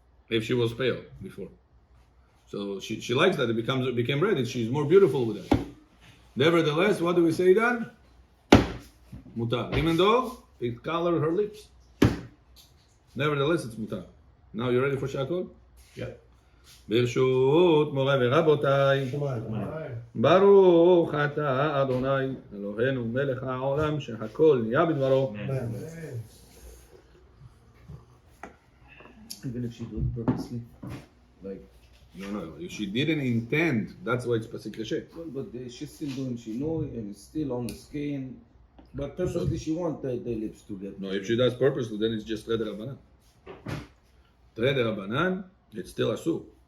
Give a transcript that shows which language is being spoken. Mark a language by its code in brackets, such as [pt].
[en] If she was pale before. So she likes that it became red and she's more beautiful with that. Nevertheless, what do we say then? Mutar. Even though it colored her lips. Nevertheless, it's mutar. Now you ready for Shakol? Yeah. [he] ברשות מוריי ורבותיי, ברוך אתה אדוני אלוהינו מלך העולם שהכל נהיה בדברו. [en] Even if she do it purposely, like No, she didn't intend. That's why it's pasik reshe. well, but she's still doing shinoi and it's still on the skin. But purposely, she wants the lips to get. No, if she does purposely, then it's just Tred Rabbanan. Tred Rabbanan, it's still asur.